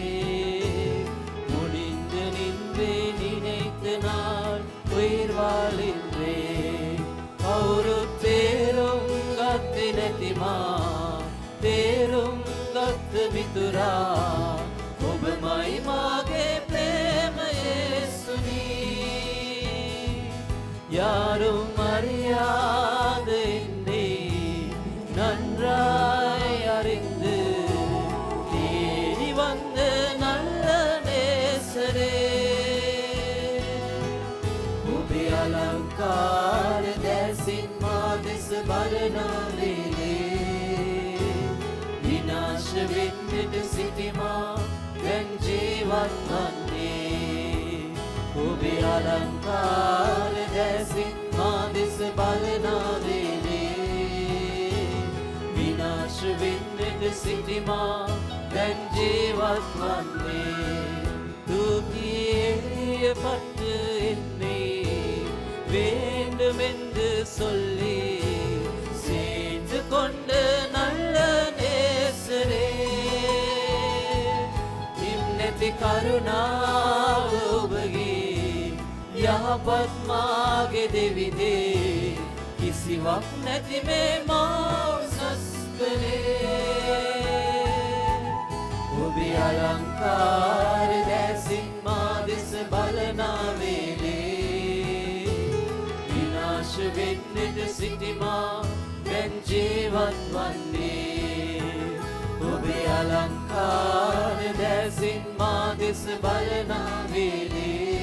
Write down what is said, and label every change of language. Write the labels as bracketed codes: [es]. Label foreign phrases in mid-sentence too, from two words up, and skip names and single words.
[si] තේරුම් ගත් මිතුරා ඔබමයි මාගේ ප්‍රේම යේසුනී [ta] யாரும் அறியாத என்னை நன்றாய் அறிந்து தேடி வந்த நல்ல நேசரே [si] ඔබේ අලංකාර දැසින් මා දෙස බලනාවේ විනාශ වෙන්නට සිටිමා දැන් ජීවත් වන්නේ ඔබේ අලංකාර දැසින් මා දෙස බලනාවේ විනාශ වෙන්නට සිටිමා දැන් ජීවත් වන්නේ [ta] தூக்கிய பட்டு என்னை வேண்டுமென்று சொல்லி சேர்த்து கொண்ட நல்ல நேசரே [si] ඉන්නති කරුණාව ඔබගේ යහපත් මාගේ දෙවිදේ කිසිවක් නැති මේ මා උසස් කළේ ඔබේ අලංකාර දැසින් මා දෙස බලනාවේ විනාශ වෙන්නට සිටිමා දැන් ජීවත් වන්නේ ඔබේ අලංකාර දැසින් මා දෙස බලනාවේ